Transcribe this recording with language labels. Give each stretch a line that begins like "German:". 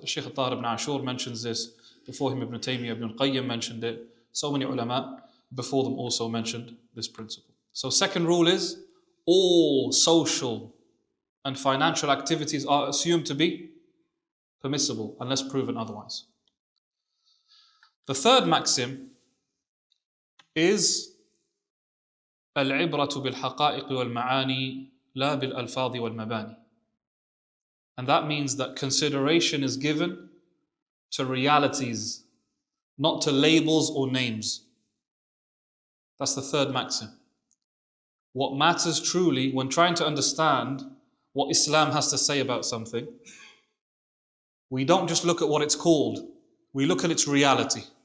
English: Shaykh Tahir ibn Ashur mentions this, before him Ibn Taymiyyah, Ibn Qayyim mentioned it, so many ulama before them also mentioned this principle. So second rule is, all social and financial activities are assumed to be permissible unless proven otherwise. The third maxim is
Arabic: العبرة بالحقائق والمعاني لا بالألفاظ والمباني.
English: And that means that consideration is given to realities, not to labels or names. That's the third maxim. What matters truly when trying to understand what Islam has to say about something, we don't just look at what it's called, we look at its reality.